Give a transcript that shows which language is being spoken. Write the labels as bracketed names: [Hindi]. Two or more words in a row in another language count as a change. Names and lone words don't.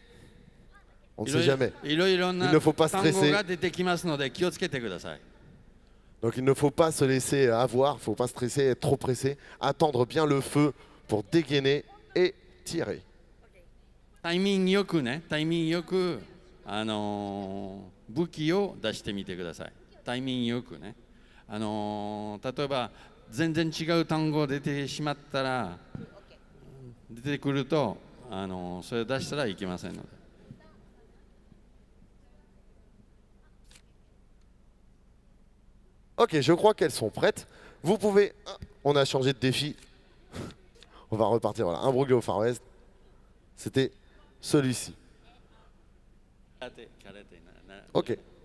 [French] On ne sait jamais. Il ne faut pas stresser. Donc il ne faut pas se laisser avoir, il ne faut pas stresser, être trop pressé. Attendre bien le feu pour dégainer et tirer. [Japanese] タイミングよくね、タイミングよく、武器を出してみてください. タイミングよくね. 例えば全然違う単語出てしまったら出てくるとそれを出したらいけませんので。 [French] Ok, je crois qu'elles sont prêtes. Vous pouvez... On a changé de défi. On va repartir. Voilà, un broglio au Far West. C'était celui-ci. Ok.